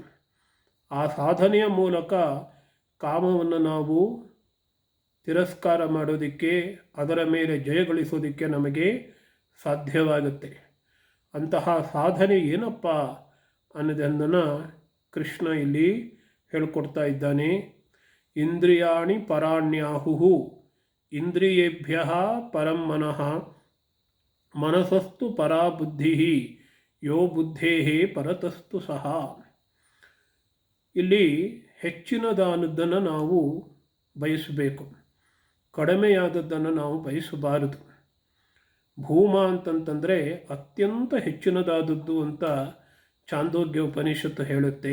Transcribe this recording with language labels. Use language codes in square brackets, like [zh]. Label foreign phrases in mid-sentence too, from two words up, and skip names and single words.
[kn] ಆ ಸಾಧನೆಯ ಮೂಲಕ ಕಾಮವನ್ನು ನಾವು ತಿರಸ್ಕಾರ ಮಾಡೋದಕ್ಕೆ, ಅದರ ಮೇಲೆ ಜಯಗಳಿಸೋದಕ್ಕೆ ನಮಗೆ ಸಾಧ್ಯವಾಗುತ್ತೆ. ಅಂತಹ ಸಾಧನೆ ಏನಪ್ಪ ಅನ್ನೋದನ್ನು ಕೃಷ್ಣ ಇಲ್ಲಿ ಹೇಳಿಕೊಡ್ತಾ ಇದ್ದಾನೆ. [sa] ಇಂದ್ರಿಯಾಣಿ ಪರಾಣ್ಯಾಹುಹು ಇಂದ್ರಿಯೇಭ್ಯ ಪರಂ ಮನಃ ಮನಸಸ್ತು ಪರಾ ಬುದ್ಧಿ ಯೋ ಬುದ್ಧೇ ಪರತಸ್ತು ಸಹ. [kn] ಇಲ್ಲಿ ಹೆಚ್ಚಿನದಾನದ್ದನ್ನು ನಾವು ಬಯಸಬೇಕು, ಕಡಿಮೆಯಾದದ್ದನ್ನು ನಾವು ಬಯಸಬಾರದು. ಭೂಮ ಅಂತಂತಂದರೆ ಅತ್ಯಂತ ಹೆಚ್ಚಿನದಾದದ್ದು ಅಂತ ಚಾಂದೋಗ್ಯ ಉಪನಿಷತ್ತು ಹೇಳುತ್ತೆ.